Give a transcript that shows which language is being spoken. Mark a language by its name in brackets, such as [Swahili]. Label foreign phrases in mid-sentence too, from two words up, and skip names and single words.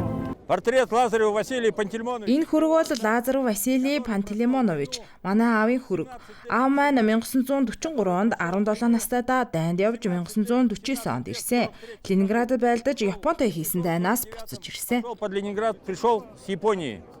[Russian] Портрет Лазарев Василий Пантелеймонович. [Mongolian] Энэ хүрэг бол Лазарев Василий Пантелеймонович, манай аавын хүрэг. Аав маань 1943 онд 17 настайдаа дайнд явж 1949 онд ирсэн. Ленинградд байлдаж Японтой хийсэн дайнаас буцаж ирсэн. [Russian] Под Ленинград пришел с Японии.